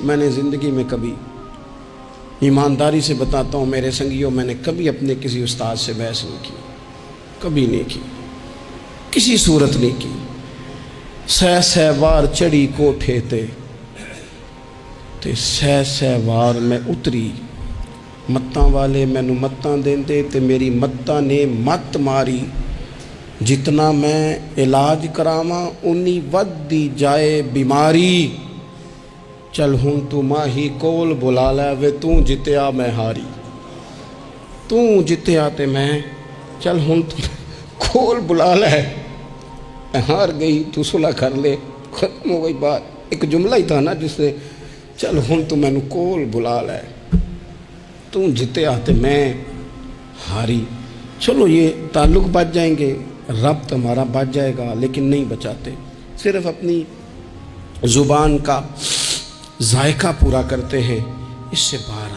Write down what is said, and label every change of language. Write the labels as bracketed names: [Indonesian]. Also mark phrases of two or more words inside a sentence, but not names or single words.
[Urdu] میں نے زندگی میں کبھی، ایمانداری سے بتاتا ہوں میرے سنگیوں، میں نے کبھی اپنے کسی استاد سے بحث نہیں کی، کبھی نہیں کی، کسی صورت نہیں کی۔ [Punjabi] سہ وار چڑھی کوٹھے تے سہ وار میں اتری، متاں والے مینوں متاں دیندے تے میری متاں نے مت ماری، جتنا میں علاج کراواں اُنی ودی جائے بیماری، چل ہن تو ماہی کول بلا لے وے توں جتیا میں ہاری، توں جتیا تے میں، چل ہن تو کول بلا لے، [Urdu] ہار گئی تو صلح کر لے، ختم ہو گئی بات۔ ایک جملہ ہی تھا نا جس سے [Punjabi] چل ہن تو مینوں کول بلا لے، توں جتیا تے میں ہاری۔ [Urdu] چلو یہ تعلق بچ جائیں گے، ربط ہمارا بچ جائے گا، لیکن نہیں بچاتے، صرف اپنی زبان کا ذائقہ پورا کرتے ہیں، اس سے بات